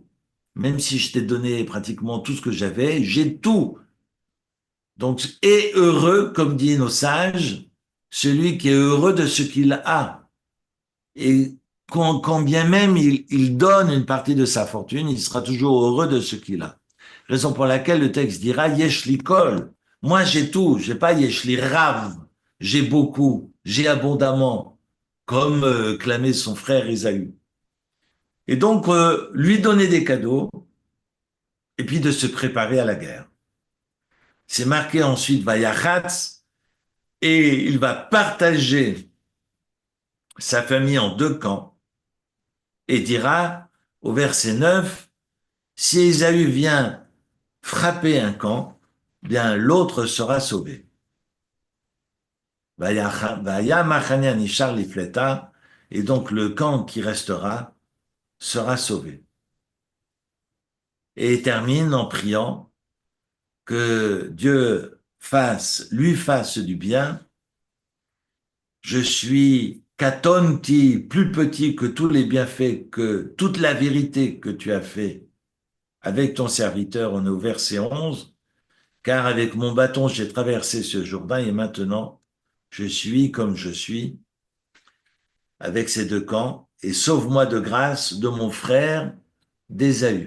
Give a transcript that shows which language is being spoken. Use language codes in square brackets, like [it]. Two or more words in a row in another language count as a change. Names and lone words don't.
[fr] Même si je t'ai donné pratiquement tout ce que j'avais, j'ai tout. Donc, et heureux, comme disent nos sages, celui qui est heureux de ce qu'il a. Et quand bien même il donne une partie de sa fortune, il sera toujours heureux de ce qu'il a. Raison pour laquelle le texte dira [he] יש לי כל. [fr] Moi, j'ai tout. J'ai pas [he] יש לי רב. [fr] J'ai beaucoup. J'ai abondamment. Comme clamait son frère Ésaü. Et donc, lui donner des cadeaux et puis de se préparer à la guerre. C'est marqué ensuite Vayachatz et il va partager sa famille en deux camps et dira au verset 9, si Ésaü vient frapper un camp, bien l'autre sera sauvé. [he] והיה המחנה הנשאר לפליטה, [fr] et donc le camp qui restera sera sauvé. Et il termine en priant que Dieu lui fasse du bien. Je suis katonti, plus petit que tous les bienfaits, que toute la vérité que tu as fait avec ton serviteur, on est au verset 11, car avec mon bâton j'ai traversé ce Jourdain et maintenant je suis comme je suis avec ces deux camps et sauve-moi de grâce de mon frère d'Ésaü.